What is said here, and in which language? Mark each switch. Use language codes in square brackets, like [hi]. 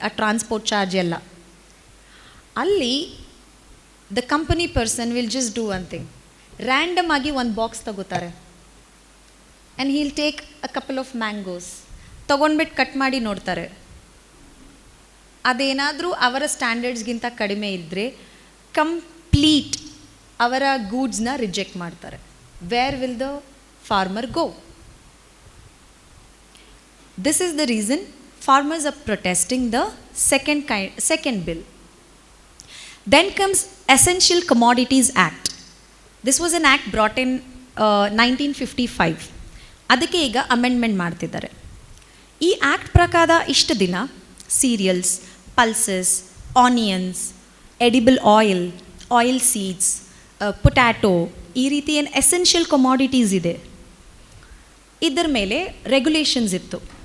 [en] ಆ transport charge [kn] ಎಲ್ಲ. ಅಲ್ಲಿ [en] the company person will just do one thing, random [kn] ಆಗಿ ಒಂದು [en] box [kn] ತಗೋತಾರೆ [en] and he'll take a couple of mangoes, [kn] ತೊಗೊಂಡ್ಬಿಟ್ಟು cut ಮಾಡಿ ನೋಡ್ತಾರೆ. ಅದೇನಾದರೂ ಅವರ ಸ್ಟ್ಯಾಂಡರ್ಡ್ಸ್ಗಿಂತ ಕಡಿಮೆ ಇದ್ದರೆ ಕಂಪ್ಲೀಟ್ ಅವರ ಗೂಡ್ಸ್ನ ರಿಜೆಕ್ಟ್ ಮಾಡ್ತಾರೆ. [en] Where will the farmer go? This is the reason farmers are protesting the second bill. Then comes Essential Commodities Act. This was an act brought in 1955. [kn] ಅದಕ್ಕೆ ಈಗ ಅಮೆಂಡ್ಮೆಂಟ್ ಮಾಡ್ತಿದ್ದಾರೆ. ಈ ಆ್ಯಕ್ಟ್ ಪ್ರಕಾರ ಇಷ್ಟು ದಿನ serials, pulses, onions, edible oil seeds, potato, ಈ ರೀತಿ ಏನು ಎಸೆನ್ಷಿಯಲ್ ಕಮಾಡಿಟೀಸ್ ಇದೆ, ಇದರ ಮೇಲೆ ರೆಗ್ಯುಲೇಷನ್ಸ್ ಇತ್ತು.